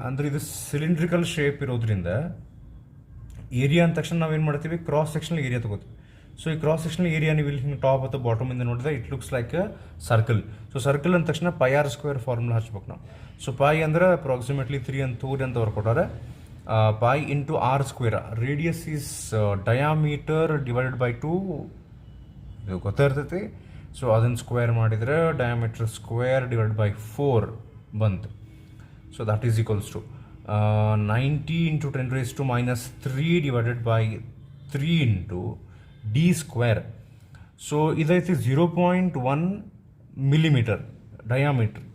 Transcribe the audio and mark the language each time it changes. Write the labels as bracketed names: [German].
[Kannada] ಅಂದರೆ ಇದು cylindrical shape ಇರೋದ್ರಿಂದ ಏರಿಯಾ ಅಂದ ತಕ್ಷಣ ನಾವೇನು ಮಾಡ್ತೀವಿ, ಕ್ರಾಸ್ ಸೆಕ್ಷನಲ್ ಏರಿಯಾ ತಗೋತೀವಿ. ಸೊ ಈ ಕ್ರಾಸ್ ಸೆಕ್ಷನಲ್ ಏರಿಯಾ ನೀವು ಇಲ್ಲಿ ಹಿಂಗೆ ಟಾಪ್ ಅಥವಾ ಬಾಟಮಿಂದ ನೋಡಿದ್ರೆ [English] It looks like a circle. [Kannada] So circle ಅಂದ ತಕ್ಷಣ πr² ಫಾರ್ಮುಲಾ ಹಚ್ಬೇಕು ನಾವು. ಸೊ ಪೈ ಅಂದ್ರೆ ಅಪ್ರಾಕ್ಸಿಮೇಟ್ಲಿ 3 ಅಂತ ಅವ್ರು ಕೊಟ್ಟಾರೆ. [English] pi into r². Radius is diameter divided by 2. [Kannada] ಇದು ಗೊತ್ತಿರ್ತೈತಿ. ಸೊ ಅದನ್ನು ಸ್ಕ್ವೇರ್ ಮಾಡಿದರೆ ಡಯಾಮೀಟರ್ ಸ್ಕ್ವೇರ್ ಡಿವೈಡ್ ಬೈ 4 ಬಂತು. [English] So that is equals to 90 × 10⁻³ divided by 3 into d². [Kannada] So ಇದೈತಿ 0.1 millimeter diameter.